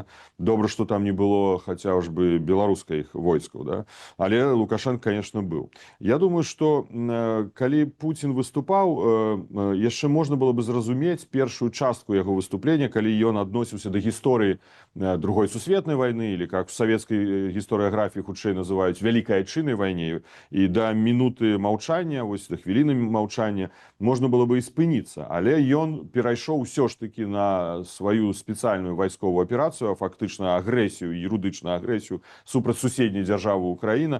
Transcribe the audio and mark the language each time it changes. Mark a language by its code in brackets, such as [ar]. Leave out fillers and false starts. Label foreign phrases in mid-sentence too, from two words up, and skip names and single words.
[be] Добра, што там не было хаця бы беларускіх войскаў, да? Але Лукашенко, конечно, быў. Я думаю, што калі Пуцін выступаў, яшчэ можна было бы зразумець першую частку яго выступлення, калі ён адносіўся да гісторыі другой сусветнай вайны, или как в савецкай гістарыяграфіі хутчэй называюць вялікай айчыннай вайне, і да мінуты маўчання, вось да хвіліны маўчання можна было бы і спыніцца, але ён перайшоў усё ж таки на сваю спецыяльную вайсковую аперацыю, а фактычна агрэсію, юрыдычную агрэсію супраць суседняй дзяржавы Украіна.